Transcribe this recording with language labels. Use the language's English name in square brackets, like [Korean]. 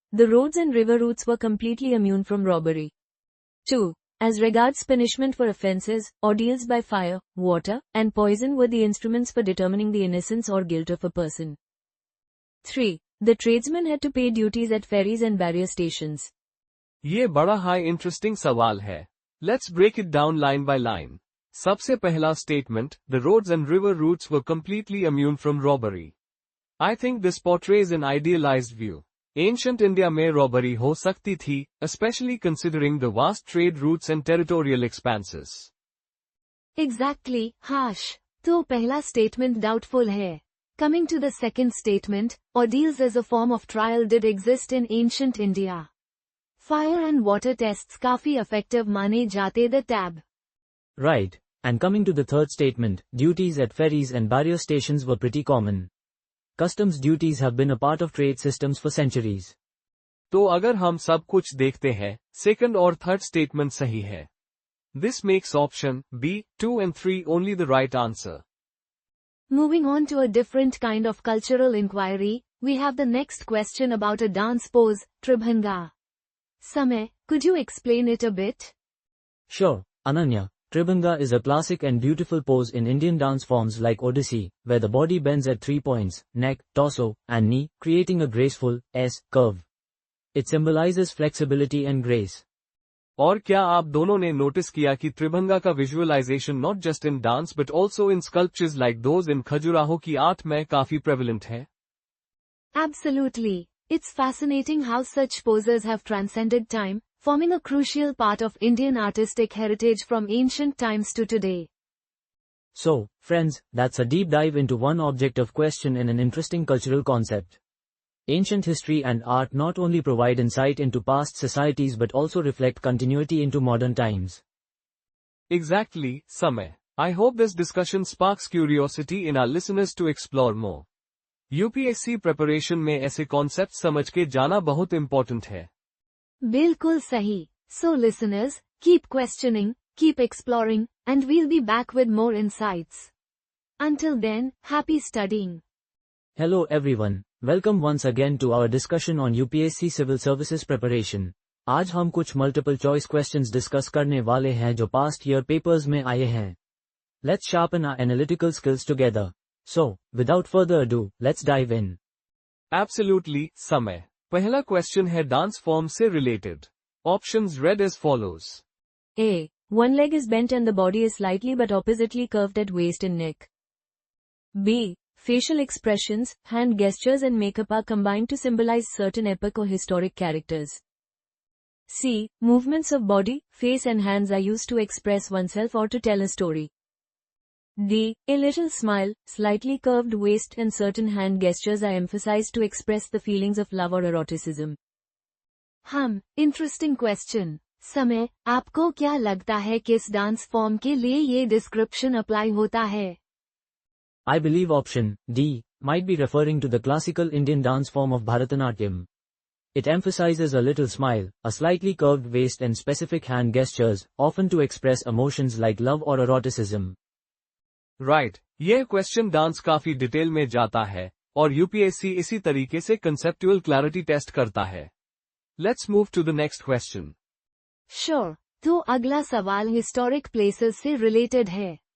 [English] The roads and river routes were completely immune from robbery. 2. As regards punishment for offences, ordeals by fire, water, and poison were the instruments for determining the innocence or guilt of a person. 3. The tradesmen had to pay duties at ferries and barrier stations. [Hindi] ये बड़ा high interesting सवाल है. [English] Let's break it down line by line. [Hindi] सबसे पहला [English] statement, the roads and river routes were completely immune from robbery. I think this portrays an idealized view. Ancient India में robbery [Hindi] हो सकती थी, [English] especially considering the vast trade routes and territorial expanses. Exactly, Harsh. [Hindi] तो पहला statement doubtful है. [English] Coming to the second statement, ordeals as a form of trial did exist in ancient India. Fire and water tests [Hindi] काफी effective माने जाते the tab. [English] Right. And coming to the third statement, duties at ferries and barrier stations were pretty common. Customs duties have been a part of trade systems for centuries. [Hindi] तो अगर हम सब कुछ देखते हैं, second और third statement सही है. [English] This makes option B, 2 and 3 only the right answer. Moving on to a different kind of cultural inquiry, we have the next question about a dance pose, Tribhanga. Samay, could you explain it a bit? Sure, Ananya. Tribhanga is a classic and beautiful pose in Indian dance forms like Odissi, where the body bends at 3 points, neck, torso, and knee, creating a graceful S curve. It symbolizes flexibility and grace. [Hindi] और क्या आप दोनों ने notice किया कि त्रिभंगा का visualisation [English] not just in dance but also in sculptures like those in [Hindi] Khajuraho की art में काफी प्रेवलेंट है? [English] Absolutely. It's fascinating how such poses have transcended time, forming a crucial part of Indian artistic heritage from ancient times to today. So, friends, that's a deep dive into one object of question in an interesting cultural concept. Ancient history and art not only provide insight into past societies but also reflect continuity into modern times. Exactly, Samay. I hope this discussion sparks curiosity in our listeners to explore more. [Hindi] UPSC preparation में ऐसे concept समझ के जाना बहुत important है. बिल्कुल सही. [English] So listeners, keep questioning, keep exploring, and we'll be back with more insights. Until then, happy studying. Hello everyone, welcome once again to our discussion on UPSC Civil Services Preparation. [Hindi] आज हम कुछ multiple choice questions discuss करने वाले हैं जो past year papers में आए हैं. [English] Let's sharpen our analytical skills together. So, without further ado, let's dive in. Absolutely, Samay. [Hindi] पहला क्वेश्चन है डांस फॉर्म से related. [English] Options read as follows. A. One leg is bent and the body is slightly but oppositely curved at waist and neck. B. Facial expressions, hand gestures and makeup are combined to symbolize certain epic or historic characters. C. Movements of body, face and hands are used to express oneself or to tell a story. D. A little smile, slightly curved waist and certain hand gestures are emphasized to express the feelings of love or eroticism. Interesting question. [Hindi] समय, आपको क्या लगता है किस dance form के लिए ये description apply होता है? [English] I believe option D might be referring to the classical Indian dance form of Bharatanatyam. It emphasizes a little smile, a slightly curved waist and specific hand gestures, often to express emotions like love or eroticism. [Hindi] Right, यह question dance काफी detail में जाता है और UPSC इसी तरीके से conceptual clarity test करता है. [English] Let's move to the next question. Sure. [Hindi] तो अगला सवाल हिस्टोरिक प्लेसेस से रिलेटेड है.